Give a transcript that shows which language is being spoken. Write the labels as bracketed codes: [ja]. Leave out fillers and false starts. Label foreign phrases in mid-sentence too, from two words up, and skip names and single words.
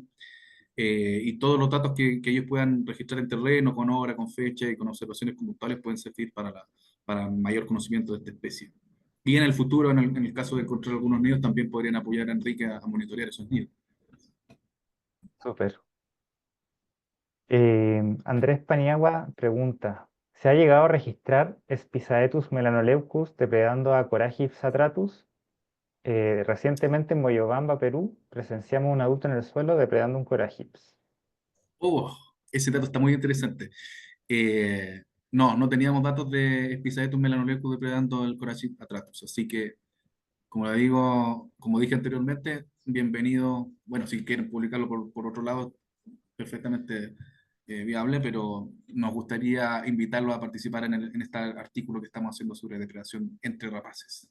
[es] Y todos los datos que ellos puedan registrar en terreno, con hora, con fecha y con observaciones conductuales pueden servir para mayor conocimiento de esta especie. Y en el futuro, en el caso de encontrar algunos nidos, también podrían apoyar a Enrique a monitorear esos nidos. Súper. Andrés Paniagua pregunta, ¿se ha llegado a registrar Spizaetus melanoleucus depredando a Coragyps atratus? Recientemente en Moyobamba, Perú, presenciamos un adulto en el suelo depredando un Coragyps. Oh, ese dato está muy interesante. Eh, no, no teníamos datos de Spizaetus melanolecus depredando el Coracyt atratus, así que, como le digo, como dije anteriormente, bienvenido. Bueno, si quieren publicarlo por otro lado, perfectamente viable, pero nos gustaría invitarlos a participar en este artículo que estamos haciendo sobre depredación entre rapaces.